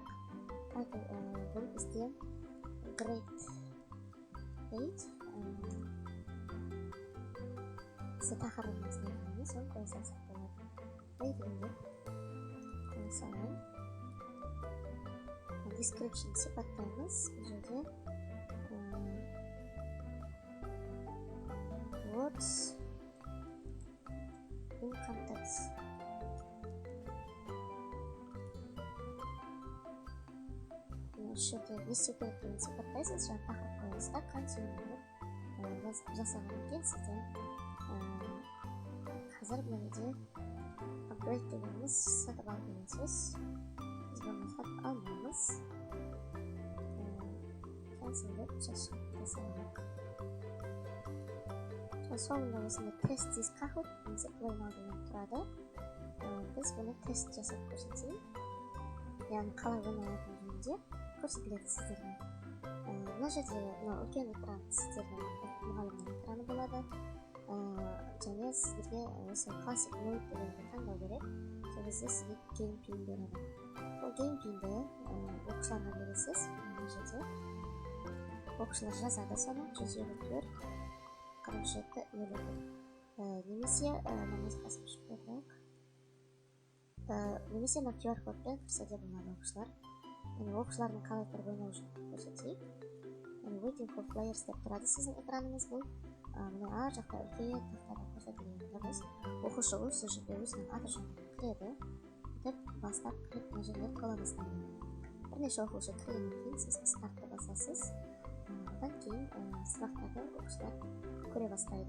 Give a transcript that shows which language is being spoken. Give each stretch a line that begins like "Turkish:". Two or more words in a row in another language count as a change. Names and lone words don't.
Kazakh: Бұл бізде grade 8. Бізде тақырыбымыз не екенін соны қоя салсақ болады. Рейтинг қоя салайын. Description сипаттаймыз. Бұл жерде
English: words in context.
Kazakh: Шөте не істеу керектігін сипаттайсыз, жаңа тақырып қойыңыз да континуумды жасағаннан кейін сізден қазір бұл жерде upgrade дегеніміз сатып ал деген сөз. Біз бұны сатып алмаймыз. Cancel деп жасаймыз. Соңында осында
English: test this Kahoot
Kazakh: немесе play-now деген тұрады. Біз бұны тест жасап көрсетейік. Яғни қалай ойнайтын жөнінде көрсетіледі сіздерге. Мына жерде үлкен экран сіздердің мұғалімнің экраны болады. Және сіздерге осы классик мод дегенді таңдау керек. Сол кезде сізге геймпин береді. Ол геймпинді оқушыларға бересіз. Мына жерде оқушылар жазады соны 154 47 немесе намазғасын көрдік. Немесе на QR кодпен кірсе де болады оқушылар. Оқушылардың қалай тұрып ойнау жүгін көрсетейік.
English: Waiting for players
Kazakh: деп тұрады сіздің экраныңыз бұл. Мына ар жақта үлкен тақтада көрсетілген дұрыс. Оқушы осы жерде өзінің аты жөнін кіреді. Деп бастап кіріп мына жерге тола бастайды. Бірнеше оқушы кіргеннен кейін сіз стартты басасыз. Одан кейін сұрақтарды оқушылар көре бастайды.